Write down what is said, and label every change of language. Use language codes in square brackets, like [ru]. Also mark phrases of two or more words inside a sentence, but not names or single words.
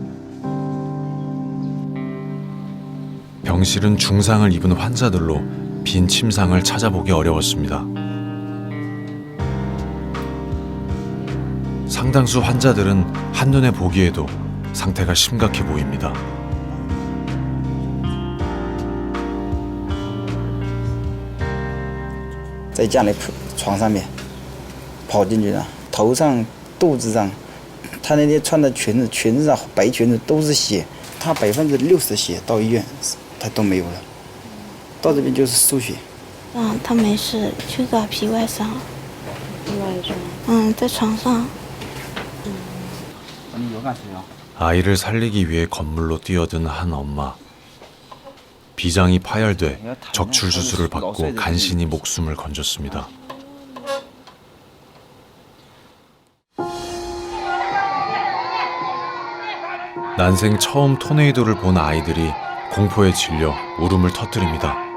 [ko] 병실은 중상을 입은 환자들로 빈 침상을 찾아보기 어려웠습니다. 상당수 환자들은 한눈에 보기에도 상태가 심각해 보입니다. [zh] 在家里床上面跑进去了，头上、肚子上，他那天穿的裙子，裙子上白裙子都是血，他60%血，到医院他都没有了，到这边就是输血。他没事，就打皮外伤。皮外伤？在床上。 [ko] 아이를 살리기 위해 건물로 뛰어든 한 엄마. 비장이 파열돼 적출 수술을 받고 간신히 목숨을 건졌습니다. 난생 처음 토네이도를 본 아이들이 공포에 질려 울음을 터뜨립니다.